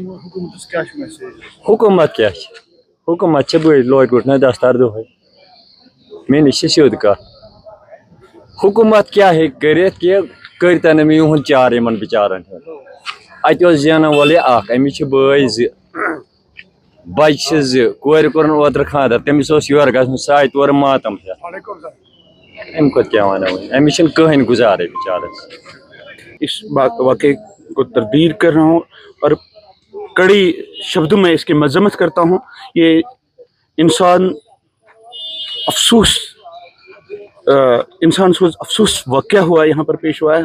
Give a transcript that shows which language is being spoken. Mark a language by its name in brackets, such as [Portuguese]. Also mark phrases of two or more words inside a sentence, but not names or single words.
[Kashmiri] حکوٗمت کیٛاہ چھِ حکوٗمت چھِ بٔڑۍ لۄکُٹ نہ دستار دۄہے مےٚ نِش چھِ سیوٚد کتھ حکوٗمت کیٛاہ ہیٚکہِ کٔرِتھ کہِ کٔرۍتن نہٕ یِہُنٛد چارٕ یِمن بِچارن ہُنٛد اتہِ اوس زینن وولٕے اکھ أمِس چھِ بٲے زٕ بچہِ چھِ زٕ کورِ کوٚرُن اوترٕ خانٛدر تٔمِس اوس یورٕ گژھُن سُہ آیہِ تورٕ ماتم ہٮ۪تھ امہِ کھۄتہٕ کیٛاہ ونو وۄنۍ أمِس چھِنہٕ کٕہٕنۍ گُزارے بِچارس [Urdu] اس واقعے کو تردید کر رہا ہوں اور کڑی شبدوں میں اس کی مذمت کرتا ہوں. یہ انسان افسوس واقعہ ہوا یہاں پر پیش ہوا ہے.